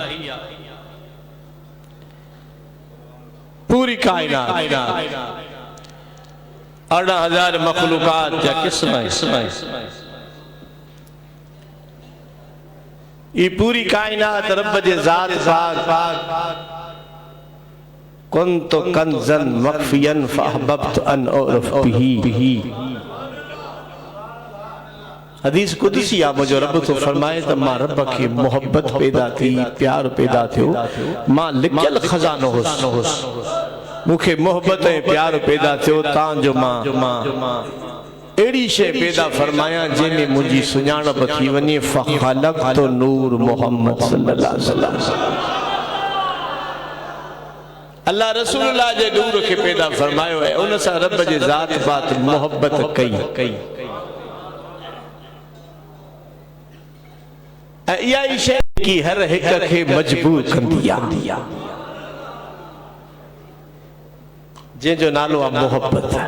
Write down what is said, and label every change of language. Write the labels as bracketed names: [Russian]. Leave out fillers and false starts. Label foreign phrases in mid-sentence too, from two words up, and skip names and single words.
[Sindhi] पूरी कायनात 18,000 मखलूकात जा क़िस्म ये पूरी कायनात रब जे ज़ात पाक [Arabic] كنت كنزا مخفيا فأحببت أن أعرف به [Sindhi] हदीस कुदसी आ मुझो रब तो फरमाए त मां रब के मोहब्बत पैदा थी प्यार पैदा थियो मां लिखियल खजानो हुस मुखे मोहब्बत ए प्यार पैदा थियो तां जो मां एड़ी शे पैदा फरमाया जेने मुजी सुञाणप थी वने [Arabic] فخلقت نور محمد صلى الله عليه وسلم [Sindhi] अल्लाह रसूलुल्लाह जे नूर के पैदा फरमायो है उन सा रब जे ज़ात बात मोहब्बत कई इहा ई शइ की हर हिक खे मजबूर कंदी आहे जंहिंजो नालो आहे मोहब्बत